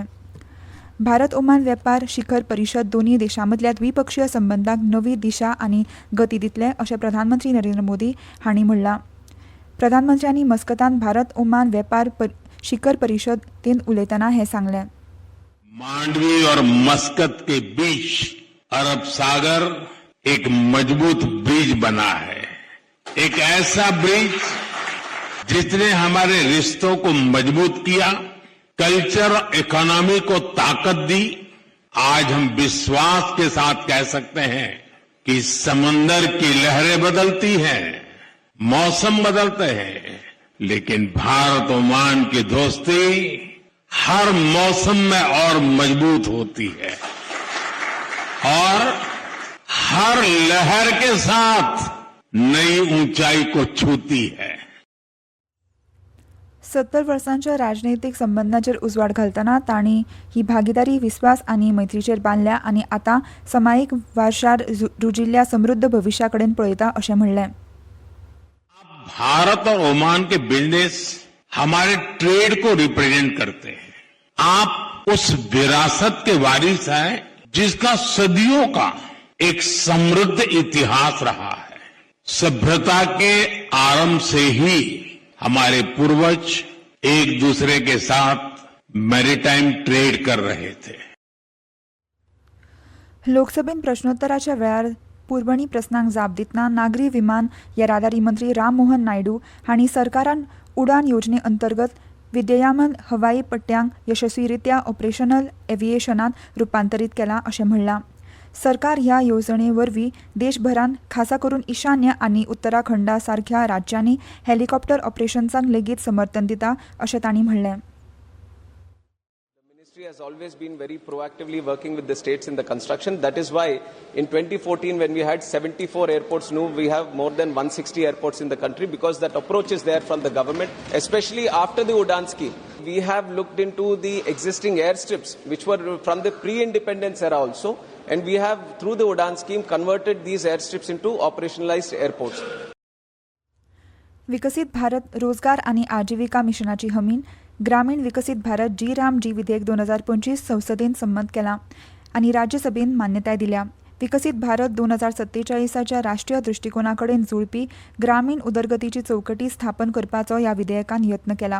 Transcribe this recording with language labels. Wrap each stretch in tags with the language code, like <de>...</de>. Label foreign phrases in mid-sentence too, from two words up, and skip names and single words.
<kok>भारत ओमान वेपार शिखर परिशद दोनूय देशांमदल्या द्विपक्षीय संबंदांक नवी दिशा आनी गती दितले अशें प्रधानमंत्री नरेंद्र मोदी हांणी म्हणलां. प्रधानमंत्र्यांनी मस्कतांत भारत ओमान वेपार शिखर परिशदेंत उलयतना हें सांगलें.</kok> <hi>मांडवी और मस्कत के बीच अरब सागर एक मजबूत ब्रिज बना है. एक ऐसा ब्रिज जिसने हमारे रिश्तों को मजबूत किया,</hi> <en>culture economy</en> <hi>को ताकत दी. आज हम विश्वास के साथ कह सकते हैं कि समंदर की लहरें बदलती हैं, मौसम बदलते हैं, लेकिन भारत ओमान की दोस्ती हर मौसम में और मजबूत होती है और हर लहर के साथ नई ऊंचाई को छूती है.</hi> <kok>70 वर्सांच्या राजनैतीक संबंदांचेर उजवाड घालतना तांणी ही भागीदारी विस्वास आनी मैत्रीचेर बांदल्या आनी आतां समायीक वारशार रुजिल्ल्या समृद्ध भविष्या कडेन पळयता अशें म्हणलें.</kok> <hi>भारत और ओमान के बिजनेस हमारे ट्रेड को रिप्रेजेंट करते हैं. आप उस विरासत के वारिस हैं जिसका सदियों का एक समृद्ध इतिहास रहा है. सभ्यता के आरंभ से ही हमारे पूर्वज एक दूसरे के साथ</hi> <en>maritime trade</en> <hi>कर रहे थे.</hi> <kok>लोकसभेन प्रश्नोत्तराच्या वेळार पुरवणी प्रस्नांक जाप दितना नागरी विमान येरादारी मंत्री राम मोहन नायडू हांणी सरकारान उडान येवजणे अंतर्गत विद्यमान हवाई पट्ट्यांक यशस्वीरित्या ऑपरेशनल एव्हिएशनांत रुपांतरीत केलां अशें म्हणलां. सरकार ह्या येवजणे वरवीं देशभरांत खासा करून ईशान्य आनी उत्तराखंडा सारख्या राज्यांनी हेलिकॉप्टर ऑपरेशन्सांक लेगीत समर्थन दिता अशें तांणी म्हणलें.</kok> <en>The ministry has always been very proactively working with the states in the construction. That is why in 2014 when we had 74 airports new, we have more than 160 airports in the country because that approach is there from the government, especially after the Udan scheme. We have looked into the existing airstrips which were from the pre-independence era also, and we have through the Udan scheme converted these airstrips into operationalized airports.</en> <kok>विकसीत भारत रोजगार आनी आजिविका मिशनाची हमीन ग्रामीण विकसीत भारत जी विधेयक 2025 संसदेन संमत केलां आनी राज्यसभेन मान्यताय दिल्या. विकसीत भारत 2047च्या राष्ट्रीय दृश्टिकोना कडेन जुळपी ग्रामीण उदरगतीची चौकटी स्थापन करपाचो ह्या विधेयकान यत्न केला.</kok>